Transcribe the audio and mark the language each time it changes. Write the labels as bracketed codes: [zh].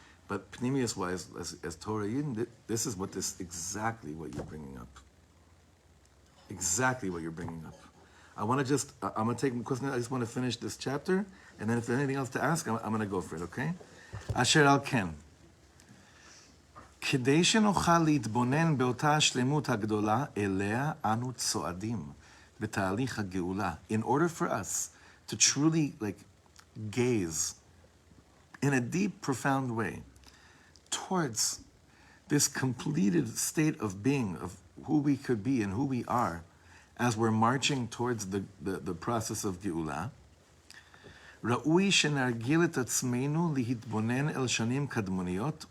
[en] But Pneumius-wise, as Torah Yidden, this is exactly what you're bringing up. Exactly what you're bringing up. I'm going to take a question. I just want to finish this chapter, and then if there's anything else to ask, I'm going to go for it, okay? [he] Asher al ken. כדי שנוכל להתבונן באותה השלמות הגדולה, אליה אנו צועדים בתהליך הגאולה. [en] In order for us to truly gaze in a deep, profound way towards this completed state of being, of who we could be and who we are, as we're marching towards the process of Geula, [he] ראוי שנרגיל את עצמנו להתבונן אל שנים קדמוניות.